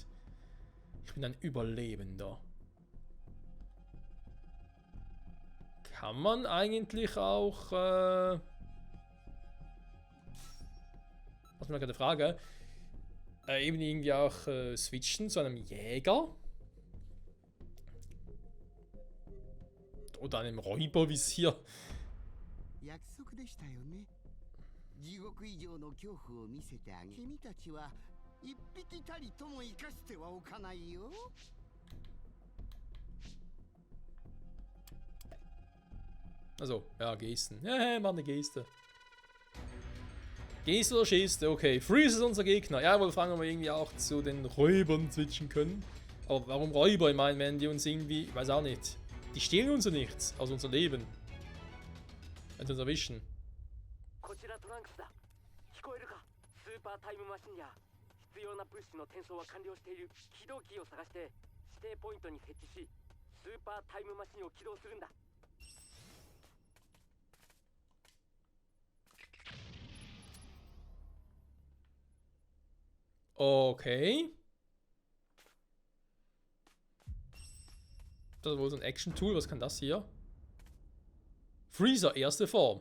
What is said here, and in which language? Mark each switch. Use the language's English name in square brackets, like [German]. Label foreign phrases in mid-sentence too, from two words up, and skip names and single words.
[German] Ich bin ein Überlebender. Kann man eigentlich auch, was ist mir gerade eine Frage, eben irgendwie auch switchen zu einem Jäger? Oder einem Räuber, wie es hier. [Japanese] 地獄以上の恐怖を見せてあげ君たちは一匹たりとも生かしてはおかないよ [German] Also, ja, Gesten. Ja, mach eine Geste. Geste oder Geste, okay. Freeze ist unser Gegner. Ja, wir fragen, ob wir irgendwie auch zu den Räubern switchen können. Aber warum Räuber? Ich meine, wenn die uns irgendwie, ich weiß auch nicht. Die stehlen uns ja nichts aus unserem Leben. Wenn sie uns erwischen. [Japanese] こちらトランクスだ。聞こえるか？スーパータイムマシンや必要な物資の転送は完了している。起動キーを探して指定ポイントに設置し、スーパータイムマシンを起動するんだ。 [German] Okay. Das ist wohl so ein Action-Tool. Was kann das hier? Freezer, erste Form.